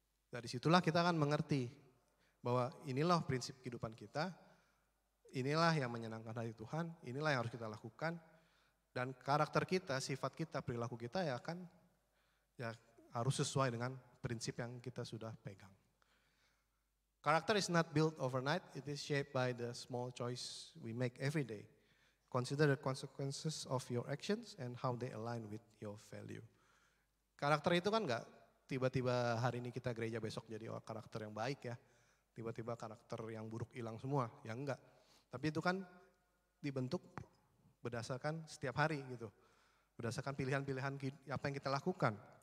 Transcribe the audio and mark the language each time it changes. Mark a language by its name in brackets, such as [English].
[Indonesian] Dari situlah kita akan mengerti bahwa inilah prinsip kehidupan kita, inilah yang menyenangkan hati Tuhan, inilah yang harus kita lakukan. Dan karakter kita, sifat kita, perilaku kita ya akan ya harus sesuai dengan prinsip yang kita sudah pegang. [English] Character is not built overnight, it is shaped by the small choice we make every day. Consider the consequences of your actions and how they align with your value. [Indonesian] Karakter itu kan enggak tiba-tiba hari ini kita gereja besok jadi karakter yang baik ya. Tiba-tiba karakter yang buruk hilang semua, ya enggak. Tapi itu kan dibentuk berdasarkan setiap hari gitu. Berdasarkan pilihan-pilihan apa yang kita lakukan.